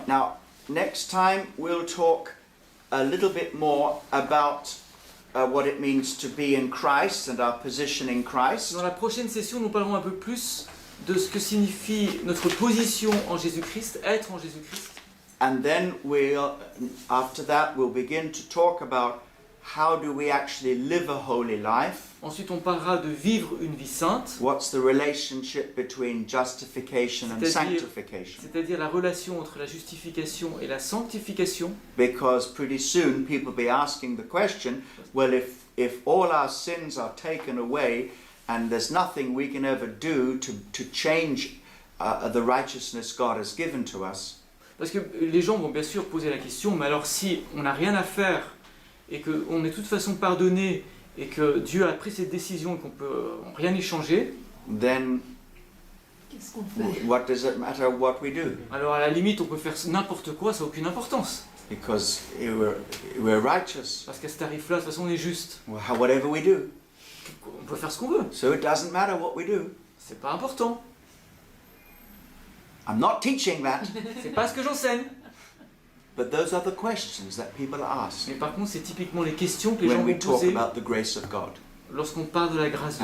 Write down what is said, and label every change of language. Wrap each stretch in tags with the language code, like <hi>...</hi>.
<en>Now, next time we'll talk a little bit more about what it means to be in Christ and our position in Christ.</en> <fr>Dans la prochaine session, nous parlerons un peu plus de ce que signifie notre position en Jésus-Christ, être en Jésus-Christ.</fr> <en>And then after that, we'll begin to talk about how do we actually live a holy life.</en> <fr>Ensuite, on parlera de vivre une vie sainte,</fr> <en>What's the relationship between justification and</en> <fr>C'est-à-dire-</fr> <en>sanctification?</en> <fr>c'est-à-dire la relation entre la justification et la sanctification.</fr> <en>Because pretty soon people be asking the question, well, if all our sins are taken away and there's nothing we can ever do to change the righteousness God has given to us,</en> <fr>Parce que les gens vont bien sûr poser la question, mais alors si on n'a rien à faire et qu'on est de toute façon pardonné et que Dieu a pris cette décision et qu'on peut rien y changer,</fr> <en>then</en> <fr>Qu'est-ce qu'on fait?</fr> <en>what does it matter what we do?</en> <fr>alors à la limite on peut faire n'importe quoi, ça n'a aucune importance.</fr> <en>Because we're righteous.</en> <fr>Parce qu'à ce tarif-là, de toute façon on est juste.</fr> <en>Well, whatever we do.</en> <fr>On peut faire ce qu'on veut,</fr> <en>So it doesn't matter what we do.</en> <fr>c'est pas important.</fr> <en>I'm not teaching that,</en> <fr>C'est pas ce que j'enseigne.</fr> <en>but those are the questions that people ask</en> <fr>Mais par contre, c'est typiquement les questions que les gens</fr> <en>when we</en> <fr>vont</fr> <en>talk</en> <fr>poser</fr> <en>about the grace of God.</en> <fr>lorsqu'on parle de la grâce de</fr>